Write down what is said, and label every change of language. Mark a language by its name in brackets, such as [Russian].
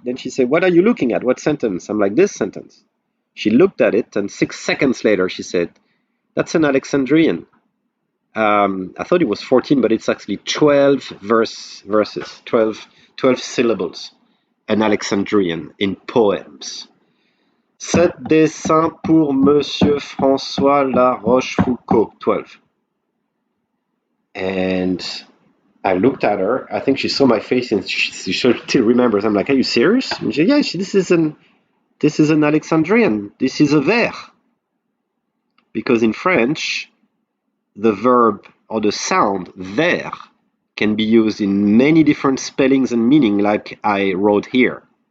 [English] Then she said, "What are you looking at? What sentence?" I'm like, "This sentence." She looked at it, and 6 seconds later, she said, "That's an Alexandrian." I thought it was 14, but it's actually 12 verses, 12 syllables. An Alexandrian in poems. [French] Sept dessins pour Monsieur François La Rochefoucauld, 12. [English] And I looked at her. I think she saw my face and she still remembers. I'm like, "Are you serious?" And she said, "Yeah, this is an Alexandrian. This is a verre." Because in French, the verb or the sound verre can be used in many different spellings and meaning, like I wrote here.